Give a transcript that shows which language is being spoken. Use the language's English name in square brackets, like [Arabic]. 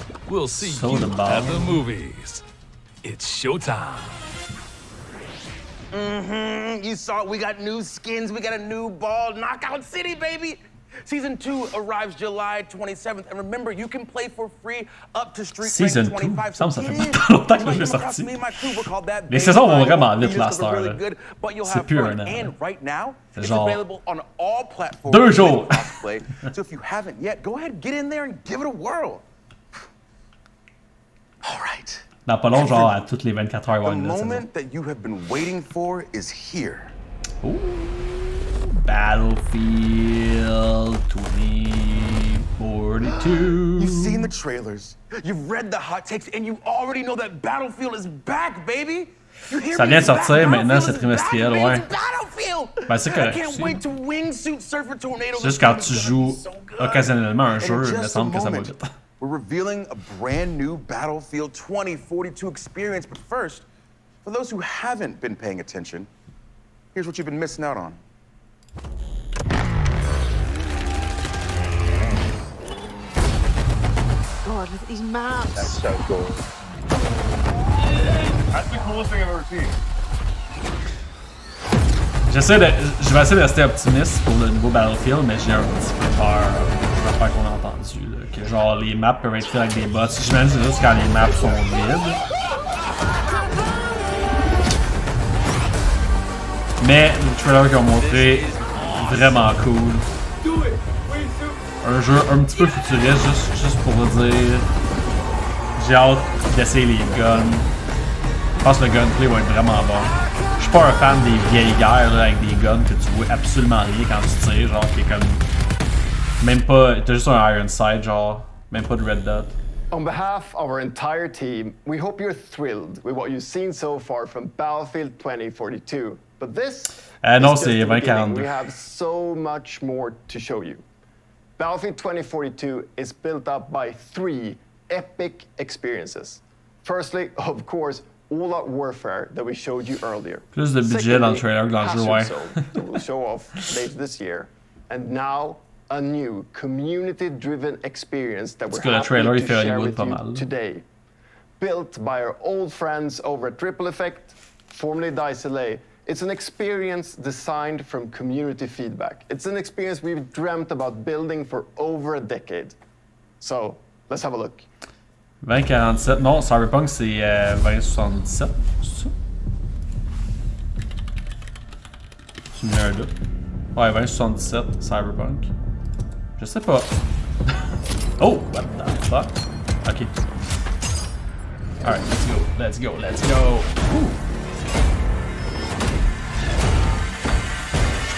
[English] We'll see you at the movies. It's showtime. You saw it. We got new skins. We got a new ball. Knockout City, baby. Season 2 arrives July 27th. And remember, you can play for free up to Street Rank 25. [French] Ça fait pas longtemps que je l'ai sorti. Les saisons vont vraiment vite là, cette heure-là. C'est plus un an. C'est genre 2 jours. [English] So if you haven't yet, go ahead, get in there and give it a whirl. All right. [French] Dans pas long, genre à toutes les 24 heures. [English] The moment that you have been waiting for is here. Ooh. Battlefield 2042. You've seen the trailers, you've read the hot takes, and you already know that Battlefield is back, baby. [French] Ça vient de sortir maintenant, c'est trimestriel, ouais. Ben c'est correct. C'est juste quand tu joues occasionnellement un jeu, il me semble que ça va vite. [English] We're revealing a brand new Battlefield 2042 experience, but first, for those who haven't been paying attention, here's what you've been missing out on. God, look at these maps. That's so cool. That's the coolest thing I've ever seen. [French] Je vais essayer de rester optimiste pour le nouveau Battlefield, mais j'ai un petit peu peur de l'affaire qu'on a entendu, là, que genre les maps peuvent être faites avec des bots. J'imagine que c'est juste quand les maps sont vides. Mais le trailer qu'ils ont montré, vraiment cool. Un jeu un petit peu futuriste, juste pour vous dire. J'ai hâte d'essayer les guns. Je pense que le gunplay va être vraiment bon. Je suis pas un fan des vieilles guerres là, avec des guns que tu vois absolument rien quand tu tires, genre qui est comme. Même pas. T'as juste un iron sight, genre. Même pas de red dot. [English] On behalf of our entire team, we hope you're thrilled with what you've seen so far from Battlefield 2042. But this [French] non, [English] is just [French] c'est [English] the beginning. 2042. We have so much more to show you. Battlefield 2042 is built up by 3 epic experiences. Firstly, of course, all-out warfare that we showed you earlier. [French] Plus de budget dans le trailer que dans le jeu, ouais. [English] That will show off later this year. And now, a new community-driven experience that we're happy to share with you today. Built by our old friends over at Triple Effect, formerly Dice LA. It's an experience designed from community feedback. It's an experience we've dreamt about building for over a decade. So, let's have a look. [French] 2047, non, Cyberpunk c'est 2077, c'est ça? Tu me mets un doute. Ouais, 2077, Cyberpunk. Je sais pas. [English] Oh, what the fuck? Ok. Alright, let's go. Ouh. Je